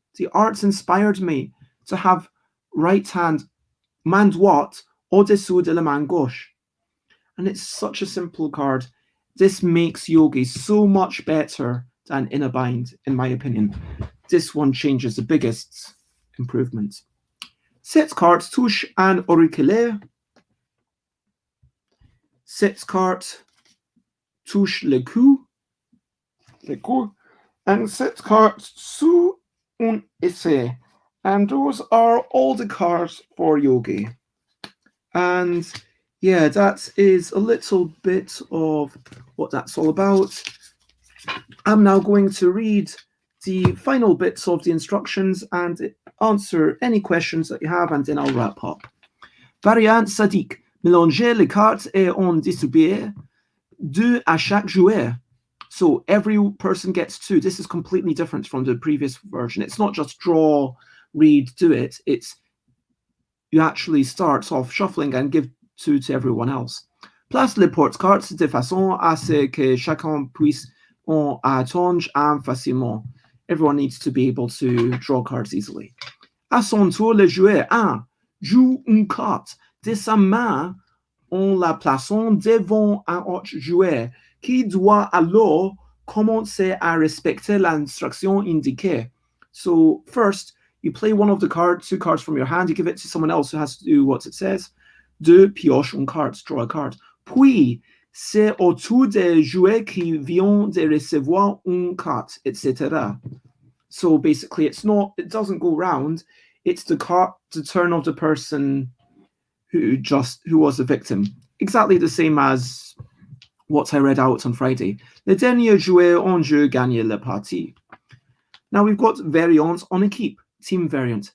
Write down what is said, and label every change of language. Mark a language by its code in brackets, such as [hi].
[en] The art inspired me to have right hand, [fr] main droite, au-dessous de la main gauche. [en] And it's such a simple card. This makes Yogi so much better than In a Bind, in my opinion. This one changes the biggest improvement. [fr] Cette carte touche un auriculaire. Cette carte touche le cou. And cette carte sous un essai. [en] And those are all the cards for Yogi. And yeah, that is a little bit of what that's all about. I'm now going to read the final bits of the instructions and answer any questions that you have, and then I'll wrap up. [fr] Variante sadique. Mélanger les cartes et en distribuer deux à chaque joueur. [en] So every person gets two. This is completely different from the previous version. It's not just draw, read, do it. It's you actually start off shuffling and give two to everyone else. [fr] Place les porte-cartes de façon à ce que chacun puisse en attendre facilement. [en] Everyone needs to be able to draw cards easily. [fr] À son tour, le joueur 1 joue une carte de sa main en la plaçant devant un autre joueur qui doit alors commencer à respecter l'instruction indiquée. [en] So first, you play one of the cards, two cards from your hand, you give it to someone else who has to do what it says. [fr] Deux pioches une carte, [en] draw a card. [fr] Puis, c'est au tour des joueurs qui viennent de recevoir une carte, etc. [en] So basically, it doesn't go round. It's the turn of the person who was the victim. Exactly the same as what I read out on Friday. [fr] Le dernier joueur en jeu gagne la partie. [en] Now we've got variants on équipe, team variant.